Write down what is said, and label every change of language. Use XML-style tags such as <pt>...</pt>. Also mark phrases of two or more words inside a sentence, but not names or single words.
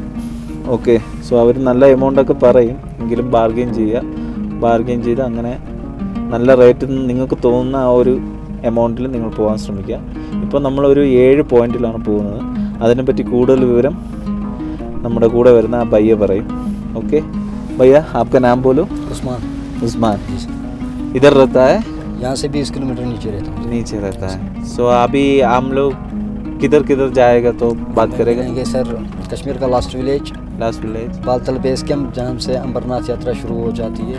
<en>okay, so</en> <ml>അവർ നല്ല എമൗണ്ടൊക്കെ പറയും, എങ്കിലും ബാർഗെയിൻ ചെയ്ത് അങ്ങനെ നല്ല റേറ്റ് നിങ്ങൾക്ക് തോന്നുന്ന ആ ഒരു എമൗണ്ടിൽ നിങ്ങൾ പോകാൻ ശ്രമിക്കുക. ഇപ്പോൾ നമ്മളൊരു 7 പോയിന്റിലാണ് പോകുന്നത്. അതിനെപ്പറ്റി കൂടുതൽ വിവരം നമ്മുടെ കൂടെ വരുന്ന ആ ഭയ്യ പറയും.</ml> <hi>ओके भैया, आपका नाम बोलो. उस्मान. इधर रहता है? यहाँ से 20 किलोमीटर नीचे रहता है. सो अभी हम लोग किधर जाएगा तो बात करेगा. सर, कश्मीर का</hi> <en>last village</en> <hi>बालतल</hi> <en>base camp,</en> <hi>जहाँ से अमरनाथ यात्रा शुरू हो जाती है.</hi>